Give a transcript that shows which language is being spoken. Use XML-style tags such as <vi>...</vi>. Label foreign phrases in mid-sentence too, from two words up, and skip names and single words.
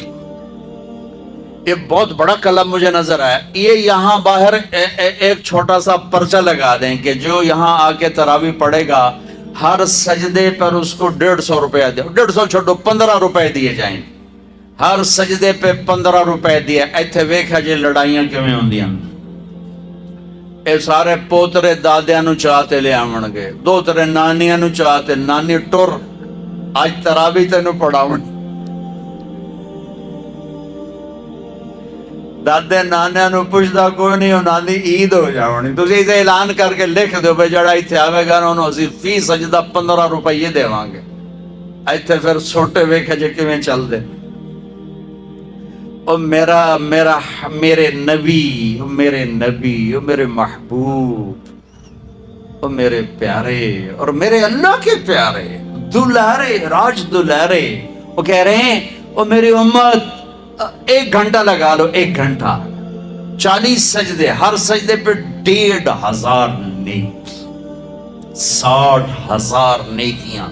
<ur>یہ بہت بڑا کلب مجھے نظر آیا. یہ یہاں باہر ایک چھوٹا سا پرچہ لگا دیں کہ جو یہاں آ کے تراویح پڑھے گا ہر سجدے پر اس کو 150 روپیہ دے. 150 چھوڑو 15 روپے دیے جائیں. ہر سجدے پہ 15 روپے دیے.</ur> <pa>ایتھے ویکھا جی لڑائیاں کیویں ہوندیاں. اے سارے پوترے دادیاں نو چاہتے لے آون گے، دوترے نانیاں نو چاہتے، نانی ٹر اج تراویح تینوں پڑھاون. دادے نانیاں نو پوچھدا کوئی نہیں، انہاں دی عید ہو جاونی. تسی اسے اعلان کر کے لکھ دیو بھئی جڑا ایتھے آوے گا انہوں اسی فی سجدہ 15 روپے دیواں گے. ایتھے پھر چھوٹے ویکھے جے کیویں چل دے.</pa> <ur>او میرے نبی، او میرے نبی، او میرے محبوب، او میرے پیارے اور میرے اللہ کے پیارے دلارے راج دلارے، وہ کہہ رہے ہیں او میری امت 1 گھنٹہ لگا لو، 1 گھنٹہ 40 سجدے، ہر سجدے پہ 1500 نیکی، 60,000 نیکیاں.</ur>